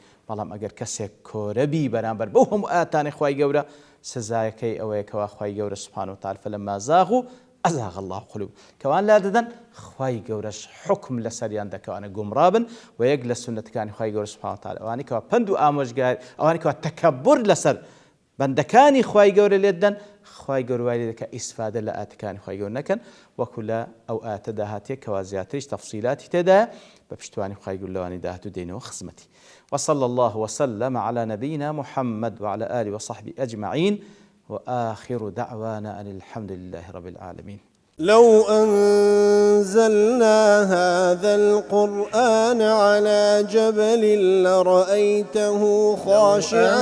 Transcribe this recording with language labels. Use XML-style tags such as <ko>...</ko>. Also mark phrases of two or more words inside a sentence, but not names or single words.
<ckb>بەڵام ئەگەر کەسێک کۆرەبی بەرامبەر بەو هەموو ئاەتانی خوای گەورە، سزایەکەی ئەوەیە کەوا خوای گەورە</ckb> <ar>سوبحانەه وتەعالە فەلەمما زاغوا ئەزاغ الله قلوب،</ar> <ckb>کەوان لا دەدەن خوای گەورەش حکم لەسەریان دەکەوانە گومڕابن و یەک لە سونەتەکانی خوای گەورە</ckb> <ar>سوبحانەه وتەعالە</ar> <ckb>ئەوانەی کەوا پند و ئامۆژگاری، ئەوانەی کەوا تەکەببر لەسەر بەندەکانی خوای گەورە لێ دەدەن، خوای گەورە وای لێ دەکا ئیسفادە لە ئاەتەکانی خوای گەورە نەکەن، وەکو لە ئەو ئاەتەدا هاتیە کەوا زیاتریش تەفسیلاتی تێدایە بە پشتیوانی خوای گەورە لەوانی داهاتوو دێنەوە خزمەتی.</ckb> <ar>وصلى الله وسلم على نبينا محمد وعلى آله وصحبه أجمعين، وآخر دعوانا أن الحمد لله رب العالمين. لو أنزلنا هذا القرآن على جبل لرأيته خاشعا</ar>